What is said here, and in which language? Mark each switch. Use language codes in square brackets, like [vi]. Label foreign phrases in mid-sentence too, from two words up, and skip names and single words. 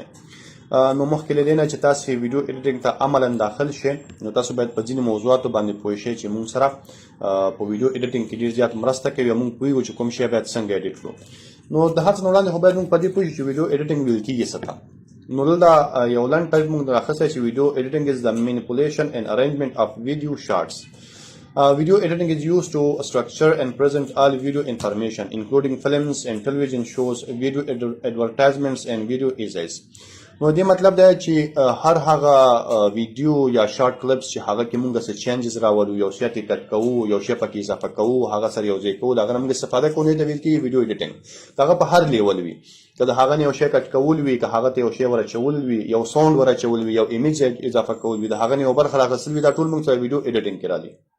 [ps] نو مخکې له دې نه چې تاسې [en] video editing [ps] ته عملا داخل شئ نو تاسو باید په ځینې موضوعاتو باندې پوه شئ چې موږ سره په [en] video editing [ps] کې ډېر زیات مرسته کوي او موږ پوهیږو چې کوم شی باید څنګه ایډیټ کړو. نو د هر څه نه وړاندې خو باید موږ په دې پوه شو چې [en] video editing [ps] ویل کېږي څه ته. نو دلته یو لنډ ټایپ موږ راخسته چې [en] video editing is the manipulation and arrangement of video shots. Video editing is used to structure and present all video information including films and television shows, video advertisements and video essays. [ps] نو دې مطلب دا چې هر هغه ویډیو یا [en] short clips [ps] چې هغه کې موږ څه چینجز راولو یو شی ته کټ کوو یو شی پکې اضافه کوو هغه سره یو ځای کوو دا موږ استفاده کوو د ویل کې [en] video editing [ps] دا په هر لیول وي که هغه یو شی کټ کول وي که هغه ته یو شی ورچول وي یو ساوند ورچول وي یو ایمیج اضافه کول وي دا هغه یو برخه راغسل وي دا ټول موږ سره [en] video editing [ps] کې راځي.